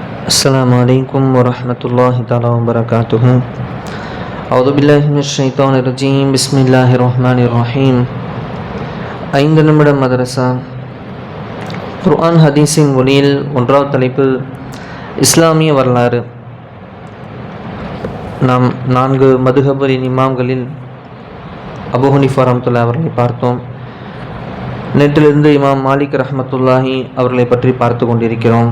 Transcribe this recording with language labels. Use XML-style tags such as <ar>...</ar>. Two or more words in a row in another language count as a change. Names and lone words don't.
<ar>السلام عليكم ورحمة الله تعالى وبركاته. أعوذ بالله من الشيطان الرجيم. بسم الله الرحمن الرحيم.</ar> <ta>5 நிமிட மதரசா. குர்ஆன் ஹதீஸின் ஒளியில் ஒன்றாவது தலைப்பு இஸ்லாமிய வரலாறு. நாம் 4 மதுஹபின் இமாம்களில் அபூ ஹனீஃபா ரஹ்மத்துல்லாஹி அவர்களை பார்த்தோம். நேற்றிலிருந்து இமாம் மாலிக் ரஹ்மத்துல்லாஹி அவர்களை பற்றி பார்த்து கொண்டிருக்கிறோம்.</ta>